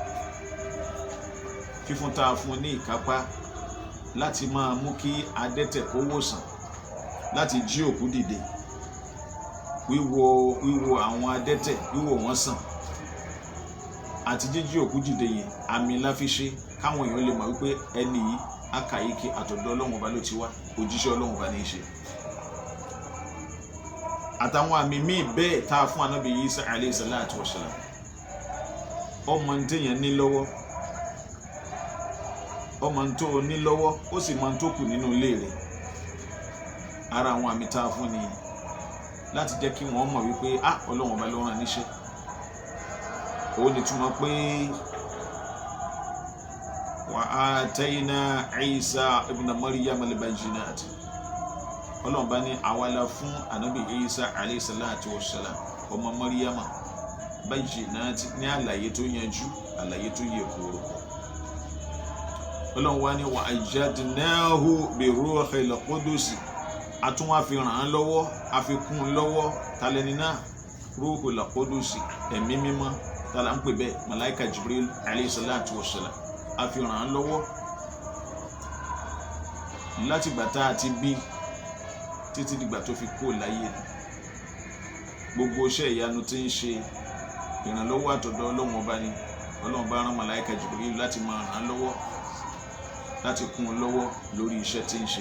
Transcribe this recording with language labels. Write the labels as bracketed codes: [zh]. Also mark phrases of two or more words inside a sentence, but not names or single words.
[yo] fífún tá a fún ní ìkápá láti máa mú kí adẹ́tẹ̀ kó wòsàn, láti jí òkú dìde, wíwo àwọn adẹ́tẹ̀ wíwò wọ́n sàn, àti jíjí òkú dìde yẹn àmì la fi ṣe káwọn èèyàn lè mọ̀ wípé ẹni yìí akàyíkè àtọ̀dọ̀ Ọlọ́run ọba ló ti wá, òjíṣẹ́ Ọlọ́run ọba ní í ṣe. àtàwọn àmì míì bẹ́ẹ̀ tá a fún Ànábì Isa [ar] عليه الصلاة والسلام. [yo] ọmọ ní téèyàn ní lọ́wọ́, ọmọ tó ní lọ́wọ́, ó sì mọ tó kù nínú ilé rẹ̀. ara àwọn àmì tá a fún ni láti jẹ́ kí wọ́n mọ̀ wípé Ọlọ́run ọba ló rán níṣẹ́. [ar] ó ní túmọ̀ pé وآتينا عيسى ابن مريم البينات, [yo] Ọlọ́run bá ní àwa la fún Ànábì Isa [ar] عليه الصلاة والسلام [yo] ọmọ Maryama bayyinati, ní àlàyé tó yanjú, àlàyé tó yẹ kóró. Ọlọ́run wá ní [ar] وأيدناه بروح القدس, [yo] a tún wá fi ràn án lọ́wọ́, a fi kún un lọ́wọ́. talẹ́ni náà [ar] روح القدس, [yo] ẹ̀mí mímọ́, tala ń pè bẹ́ẹ̀ malaika Jibril [ar] عليه الصلاة والسلام, [yo] a fi ràn án lọ́wọ́ láti ìgbà tá a ti bí títí dìgbà tó fi kú láyé. Gbogbo iṣẹ́ ìyanu tí ń ṣe ìrànlọ́wọ́ àtọ̀dọ̀ Ọlọ́run ọba ni. Ọlọ́run bá rán màláíkà Jibril láti máa ràn án lọ́wọ́, láti kún un lọ́wọ́ lórí iṣẹ́ tí ń ṣe.